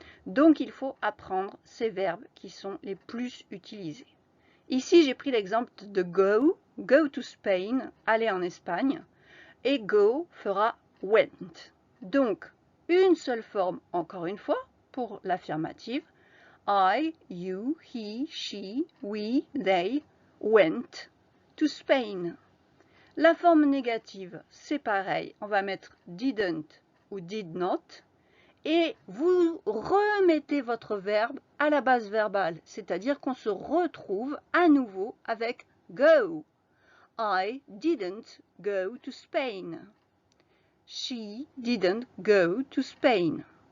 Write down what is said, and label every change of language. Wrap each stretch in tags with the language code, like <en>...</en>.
<fr>Donc, il faut apprendre ces verbes qui sont les plus utilisés. Ici, j'ai pris l'exemple de</fr> <en>go to Spain,</en> <fr>aller en Espagne, et go fera went. Donc, une seule forme, encore une fois, pour l'affirmative.</fr> <en>I, you, he, she, we, they went to Spain.</en> <fr>La forme négative, c'est pareil. On va mettre didn't ou did not. Et vous remettez votre verbe à la base verbale, c'est-à-dire qu'on se retrouve à nouveau avec go.</fr> <en>I didn't go to Spain. She didn't go to Spain.</en>